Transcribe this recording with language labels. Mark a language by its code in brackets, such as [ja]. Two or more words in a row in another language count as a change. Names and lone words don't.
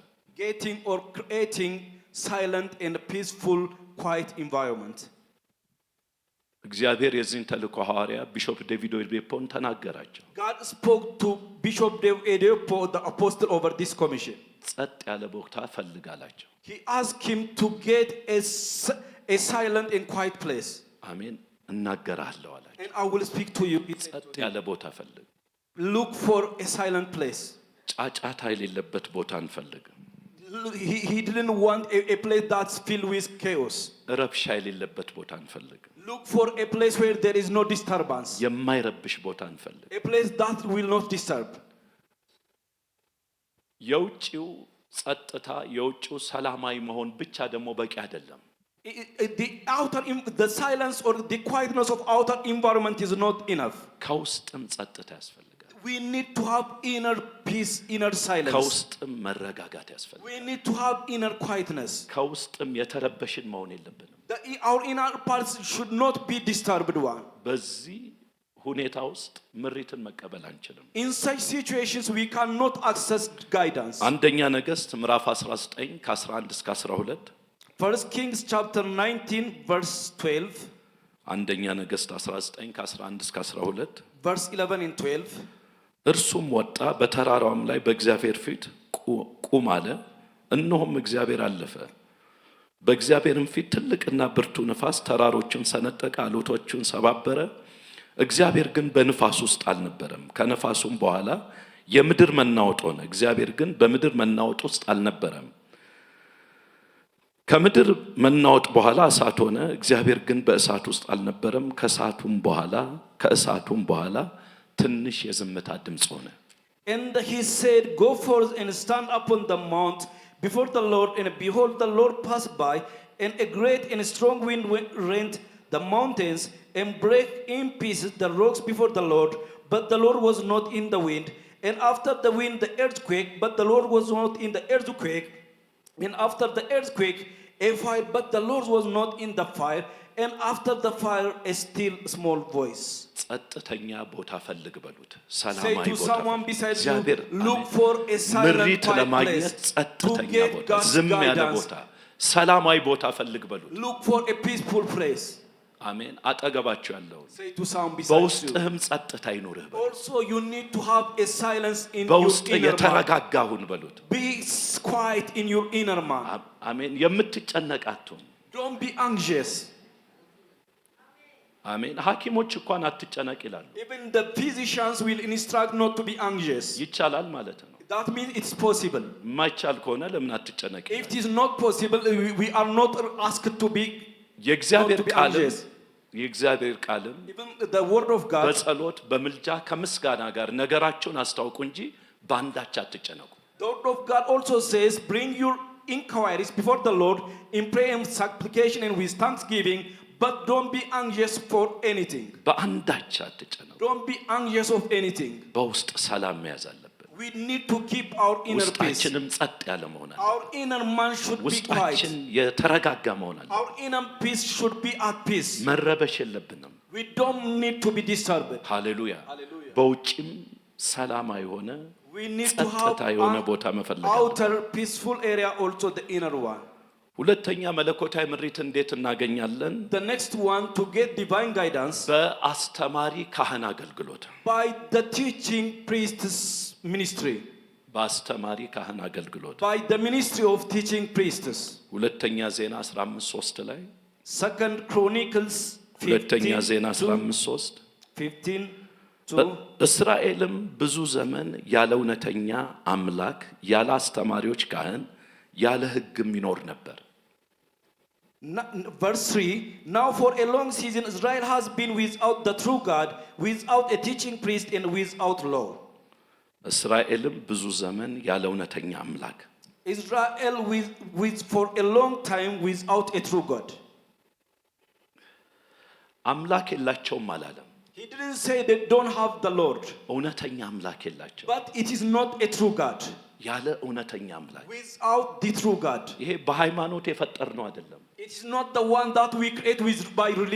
[en] Getting or creating silent and peaceful, quiet environment. [am] እግዚአብሔር የዚህን ተልእኮ ሐዋርያ ቢሾፕ ዴቪድ ኦየዴፖን ተናገራቸው። [en] God spoke to Bishop David Oyedepo, the apostle, over this commission. [am] ጸጥ ያለ ቦታ ፈልጋላቸው። [en] He asked him to get a silent and quiet place. [am] አሜን። እናገራለሁ አላቸው። [en] And I will speak to you. [am] ጸጥ ያለ ቦታ ፈልግ። [en] Look for a silent place. [am] ጫጫታ የሌለበት ቦታ እንፈልግ። [en] He didn't want a place that's filled with chaos. [am] ረብሻ የሌለበት ቦታ እንፈልግ። [en] Look for a place where there is no disturbance. [am] የማይረብሽ ቦታ እንፈልግ። [en] A place that will not disturb. [am] የውጭው ጸጥታ የውጭው ሰላማዊ መሆን ብቻ ደግሞ በቂ አይደለም። [en] The silence or the quietness of outer environment is not enough. [am] ከውስጥም ጸጥታ ያስፈልጋል። [en] We need to have inner peace, inner silence. [am] ከውስጥም መረጋጋት ያስፈልጋል። [en] We need to have inner quietness. [am] ከውስጥም የተረበሽን መሆን የለብንም። [en] Our inner parts should not be disturbed one. [am] በዚህ ሁኔታ ውስጥ ምሪትን መቀበል አንችልም። [en] In such situations we cannot access guidance. [am] አንደኛ ነገሥት ምዕራፍ 19 ከ11 እስከ 12 [en] First Kings chapter 19 verse 12. [am] አንደኛ ነገሥት 19 ከ11 እስከ 12 [en] verse 11 and 12. [am] እርሱም ወጣ በተራራውም ላይ በእግዚአብሔር ፊት ቁም አለ። እነሆም እግዚአብሔር አለፈ። በእግዚአብሔርም ፊት ትልቅና ብርቱ ንፋስ ተራሮችን ሰነጠቀ፣ አለቶቹን ሰባበረ። እግዚአብሔር ግን በንፋስ ውስጥ አልነበረም። ከንፋሱም በኋላ የምድር መናወጥ ሆነ። እግዚአብሔር ግን በምድር መናወጥ ውስጥ አልነበረም። ከምድር መናወጥ በኋላ እሳት ሆነ። እግዚአብሔር ግን በእሳት ውስጥ አልነበረም። ከእሳቱም በኋላ ትንሽ የዝምታ ድምፅ ሆነ። [en] And he said, Go forth and stand upon the mount before the Lord. And behold, the Lord passed by, and a great and strong wind rent the mountains and break in pieces the rocks before the Lord. But the Lord was not in the wind. And after the wind, the earthquake. But the Lord was not in the earthquake. And after the earthquake, a fire. But the Lord was not in the fire. And after the fire, a still small voice. [am] ጸጥተኛ ቦታ ፈልግ በሉት። [en] Say [am] ሰላማዊ [en] to [am] ቦታ [en] someone beside [am] እግዚአብሔር [en] you, look for a silent, [am] ምሪት [en] quiet [am] ለማግኘት [en] place to [am] ጸጥተኛ [en] get [am] ቦታ፣ [en] God's [am] ዝም ያለ [en] guidance. [am] ቦታ፣ ሰላማዊ ቦታ ፈልግ በሉት። [en] Look for a peaceful place. [am] አሜን። አጠገባችሁ ያለው [en] Say to someone beside you. [am] በውስጥህም ጸጥታ ይኑርህ በሉት። [en] Also, you need to have a silence in your [am] በውስጥ [en] inner man. [am] የተረጋጋሁን በሉት። [en] Be quiet in your inner man. [am] አሜን። የምትጨነቃቱን [en] Don't be anxious. [am] አሜን። ሐኪሞች እንኳን አትጨነቅ ይላሉ። [en] Even the physicians will instruct not to be anxious. [am] ይቻላል ማለት ነው። [en] That means it's possible. [am] የማይቻል ከሆነ ለምን አትጨነቅ? [en] If it is not possible, we are not asked to be [am] የእግዚአብሔር [en] not to be [am] ቃልም [en] anxious. [am] የእግዚአብሔር ቃልም [en] Even the word of God. [am] በጸሎት በምልጃ ከምስጋና ጋር ነገራቸውን አስታውቁ እንጂ በአንዳች አትጨነቁ። [en] The word of God also says, bring your inquiries before the Lord in prayer and supplication and with thanksgiving, but don't be anxious for anything. [am] በአንዳች አትጨነቁ። [en] Don't be anxious of anything. [am] በውስጥ ሰላም መያዝ አለብን። [en] We need to keep our inner peace. [am] ውስጣችንም ጸጥ ያለ መሆን አለበት። [en] Our inner man should be quiet. [am] ውስጣችን የተረጋጋ መሆን አለበት። [en] Our inner peace should be at peace. [am] መረበሽ የለብንም። [en] We don't need to be disturbed. [am] ሃሌሉያ። [en] Hallelujah. [am] በውጭም ሰላማዊ ሆነ [en] We need to have [am] ጸጥታ የሆነ [en] an [am] ቦታ መፈለግ አለብን። [en] outer peaceful area, also the inner one. [am] ሁለተኛ መለኮታዊ ምሪት እንዴት እናገኛለን? [en] The next one, to get divine guidance [am] በአስተማሪ ካህን አገልግሎት። [en] by the teaching priest's ministry. [am] በአስተማሪ ካህን አገልግሎት [en] By the ministry of teaching priests. [am] ሁለተኛ ዜና 15:3 ላይ [en] Second Chronicles [am] ሁለተኛ ዜና [en] 15:2. [am] 15:3 [en] 15:2. [am] እስራኤልም ብዙ ዘመን ያለ እውነተኛ አምላክ ያለ አስተማሪዎች ካህን ያለ ሕግም ይኖር ነበር። [en] Verse 3, now for a long season Israel has been without the true God, without a teaching priest and without law. [am] እስራኤልም ብዙ ዘመን ያለ እውነተኛ አምላክ [en] Israel with for a long time without a true God. [am] አምላክ የላቸውም አላለም። [en] He didn't say they don't have the Lord, [am] እውነተኛ አምላክ የላቸው። [en] but it is not a true God. [am] ያለ እውነተኛ አምላክ [en] Without the true God. [am] ይሄ በሃይማኖት የፈጠርነው አይደለም። [en] It is not the one that we create with by religion.